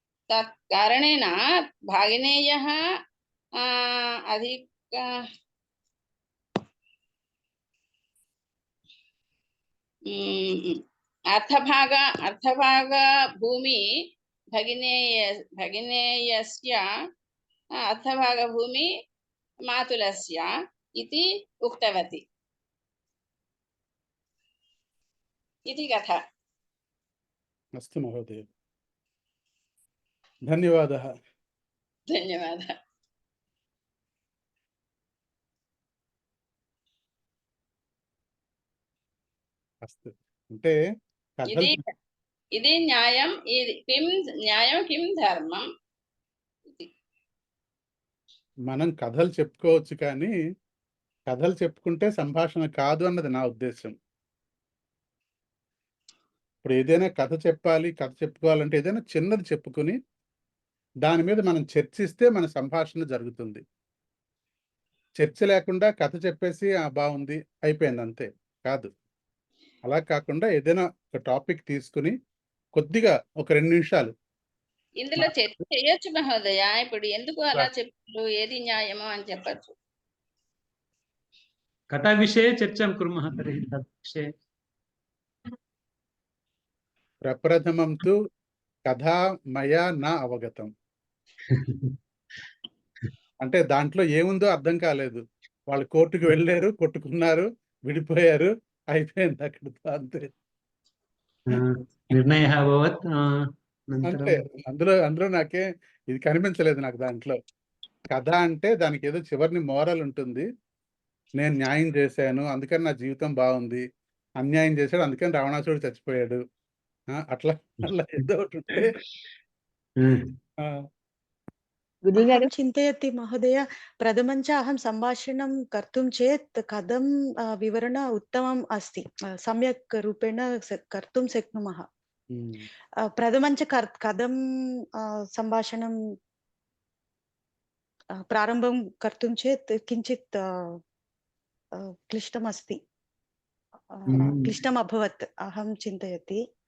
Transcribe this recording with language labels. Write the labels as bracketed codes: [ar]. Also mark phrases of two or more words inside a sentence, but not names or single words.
[sa] तत् कारणेन भागिनेयः अधिक अर्थभाग भूमि भगिनेयस्य अर्थभागभूमि मातुलस्य इति उक्तवती इति कथा। अस्तु महोदय, धन्यवादः। धन्यवादः। [te] अस्तु అంటే కథలు ఇది న్యాయం, ఇది [sa] కిం న్యాయం కిం ధర్మం. [te] మనం కథలు చెప్పుకోవచ్చు, కానీ కథలు చెప్పుకుంటే సంభాషణ కాదు అన్నది నా ఉద్దేశం. ఇప్పుడు ఏదైనా కథ చెప్పాలి, కథ చెప్పుకోవాలంటే ఏదైనా చిన్నది చెప్పుకుని దాని మీద మనం చర్చిస్తే మన సంభాషణ జరుగుతుంది. చర్చ లేకుండా కథ చెప్పేసి బాగుంది అయిపోయింది అంతే కాదు. అలా కాకుండా ఏదైనా ఒక టాపిక్ తీసుకుని కొద్దిగా ఒక 2 నిమిషాలు ఇందులో చర్చ చేయొచ్చు మహోదయ. ఇప్పుడు ఎందుకు అలా చెప్పారు, ఏది న్యాయమో అని చెప్పచ్చు. [sa] कथा विषये चर्चां कुर्मः तर्हि तद् विषये। ప్రప్రథమం తు కథా మయా నా అవగతం. [te] అంటే దాంట్లో ఏముందో అర్థం కాలేదు. వాళ్ళు కోర్టుకు వెళ్ళారు, కొట్టుకున్నారు, విడిపోయారు, అయిపోయింది అక్కడితో అంతే. [sa] నిర్ణయः అభవత్. [te] అంటే అందులో నాకే ఇది కనిపించలేదు నాకు దాంట్లో. కథ అంటే దానికి ఏదో చివరిని మోరల్ ఉంటుంది. నేను న్యాయం చేశాను అందుకని నా జీవితం బాగుంది, అన్యాయం చేశాడు అందుకని రావణాసురుడు చచ్చిపోయాడు, అట్లా అట్లా ఏదో ఒకటి ఉంటే [sa] अहं चिन्तयति महोदय, प्रथमञ्च अहं सम्भाषणं कर्तुं चेत् कथं विवरण उत्तमम् अस्ति, सम्यक् रूपेण कर्तुं शक्नुमः। प्रथमञ्च कथं सम्भाषणं प्रारम्भं कर्तुं चेत् किञ्चित् क्लिष्टमस्ति, क्लिष्टम् अभवत् अहं चिन्तयति।